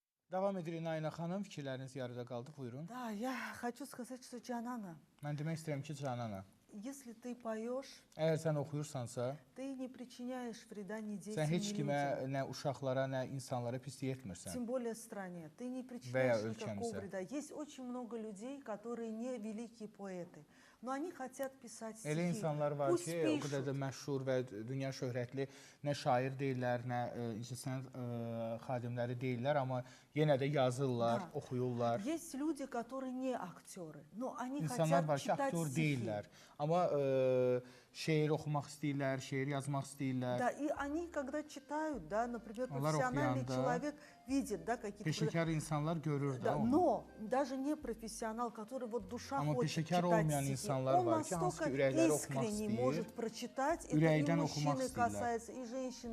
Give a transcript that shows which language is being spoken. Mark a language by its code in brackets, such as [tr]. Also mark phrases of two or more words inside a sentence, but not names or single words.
[az] Davam edirik Nayna xanım, fikirləriniz yarıda qaldı, buyurun. [ru] Да, я хочу сказать, что Джанана, [az] Mən demək istəyirəm ki, Canana, [ru] если ты поешь, [az] əgər sən oxuyursansa, [ru] ты не причиняешь вреда ни детям, [az] sən heç [ru] ни [az] kimə, [ru] людям. [az] nə uşaqlara, nə insanlara pislik etmirsən. [ru] Тем более стране. Ты не причиняешь никакого [az] ülkəmizə. [ru] вреда. Есть очень много людей, которые не великие поэты, но они хотят писать [az] Elə [ru] стихи. [az] insanlar var [ru] Пусть [az] ki, o [ru] пишут. [az] qədər də məşhur və dünya şöhrətli nə şair deyirlər, nə incəsənət xadimləri deyirlər, amma yenə də yazırlar, [ru] Da. [az] oxuyurlar. [ru] Есть люди, которые не актеры, но они [az] İnsanlar [ru] хотят [az] var ki, [ru] читать [az] aktor [ru] стихи. [az] deyirlər, amma şeir oxumaq istəyirlər, şeir yazmaq istəyirlər. [ru] Да, и они, когда читают, да, например, [az] Onlar [ru] профессиональный [az] oxuyanda [ru] человек видит, да, какие-то... [az] Peşəkar insanlar görür də [ru] Да, [az] onu. [ru] но даже не профессионал, который вот душа [az] Amma [ru] хочет [az] peşəkar [ru] читать [az] olmayan [ru] стихи, [az] insanlar [ru] он [az] var ki, hansı [ru] настолько [az] ki, ürəkləri oxumaq [ru] искренне [az] istəyir, [ru] может прочитать, это и [az] ürəkdən oxumaq [ru] мужчины [az] istəyirlər. [ru] касается, и женщины.